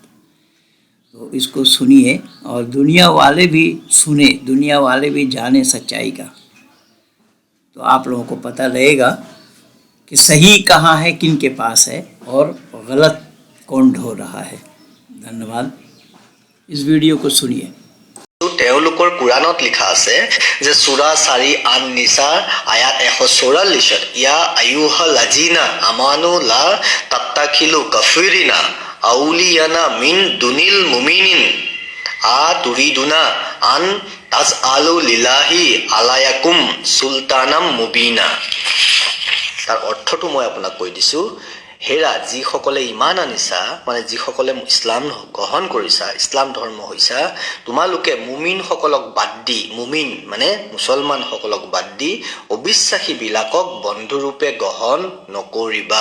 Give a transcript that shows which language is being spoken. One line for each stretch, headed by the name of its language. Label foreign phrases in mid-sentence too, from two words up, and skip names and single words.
Hindi: तो इसको सुनिए और दुनिया वाले भी सुने, दुनिया वाले भी जाने सच्चाई का, तो आप लोगों को पता लगेगा कि सही कहाँ है, किन के पास है और गलत कौन ढो रहा है। धन्यवाद। इस वीडियो को सुनिए।
Assamese: তেওঁলোকৰ কুৰাণত লিখা আছে যে সূৰা 4 আন নিসাৰ আয়াত 144
Arabic: يا أيها الذين آمنوا لا تتخذوا الكافرين أولياء من دون المؤمنين أ تريدون أن تجعلوا لله عليكم سلطانا مبينا.
Assamese: তাৰ অৰ্থটো মই আপোনাক কৈ দিছো। হেৰা যিসকলে ইমান আনিছা, মানে যিসকলে ইছলাম গ্ৰহণ কৰিছা, ইছলাম ধৰ্ম হৈছা, তোমালোকে মুমিনসকলক বাদ দি, মুমিন মানে মুছলমানসকলক বাদ দি অবিশ্বাসীবিলাকক বন্ধুৰূপে গ্ৰহণ নকৰিবা।